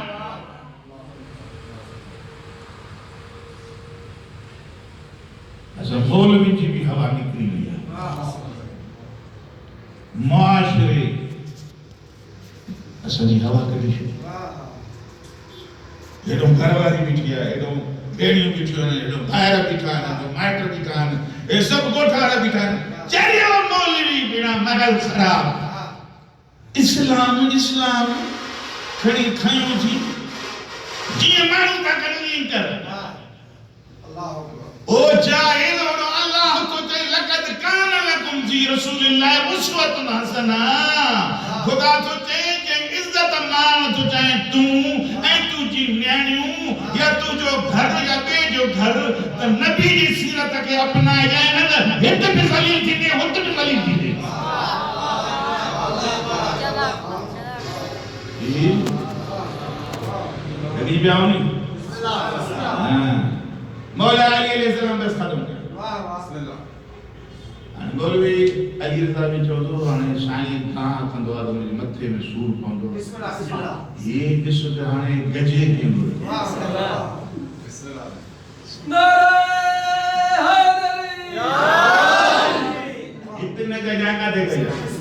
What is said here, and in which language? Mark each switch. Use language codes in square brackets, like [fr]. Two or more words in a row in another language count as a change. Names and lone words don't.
[sd] असां मौलवी जी भी हवा निकरी वई आहे, मुआशरे असांजी हवा कढी छॾी, हेॾो घरवारी बीठी आहे, हेॾो भेणियूं बीठियूं आहिनि, हेॾो भाइर बीठा आहिनि, हेॾो माइट बीठा आहिनि, हे सभु ॻोठाणा बीठा आहिनि, चरियो मौलवी बिना महल ख़राब। इस्लाम खणी खयूं थी जीअं माण्हू था कनि ईअं कर। ओ जाहिल वणो अल्लाह तो चई [ar] لقد كان لكم في رسول الله أسوة حسنة, [sd] खुदा तो चई जे इज्जत मान तो चाहे तूं ऐं तुंहिंजी न्याणियूं या तुंहिंजो घर या ॿिए जो घर त नबी जी सीरत खे अपनाए जाए, न त हिते बि ज़लील थींदे हुते बि ज़लील थींदे। कॾहिं बि आओ नी मौला अली अलैहिस्सलाम बस खत्म कर। मौलवी अली रज़ा भी चवंदो हाणे साईं तव्हां कंदो आहे त मुंहिंजे मथे में सूर पवंदो, ये ॾिस त हाणे गजे कीअं थो इतने गजा काथे कया।